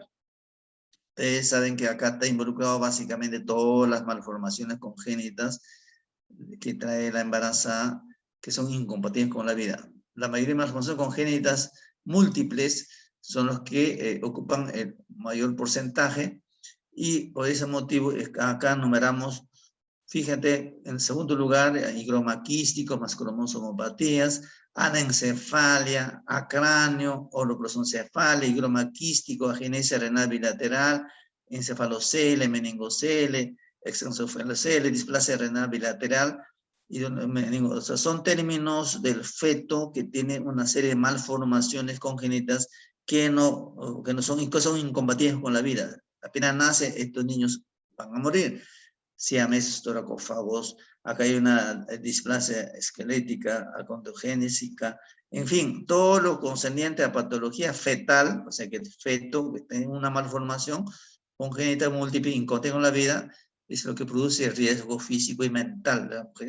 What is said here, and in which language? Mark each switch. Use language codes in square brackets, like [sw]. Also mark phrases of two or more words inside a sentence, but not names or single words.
[es] Ustedes saben que acá está involucrado básicamente todas las malformaciones congénitas que trae la embarazada, que son incompatibles con la vida. La mayoría de malformaciones congénitas múltiples son los que ocupan el mayor porcentaje, y por ese motivo acá numeramos, fíjate, en segundo lugar, higroma quístico, más cromosomopatías, anencefalia, acráneo, holoprosencefalia, higroma quístico, agenesia renal bilateral, encefalocele, meningocele, exencefalocele, displasia renal bilateral, o sea, son términos del feto que tiene una serie de malformaciones congénitas que son incompatibles con la vida. Apenas nace, estos niños van a morir. Siameses, toracófagos, acá hay una displasia esquelética, acondrogénesica, en fin, todo lo concerniente a patología fetal, o sea que el feto que tiene una malformación congénita múltiple incontinua en la vida, es lo que produce riesgo físico y mental de la mujer.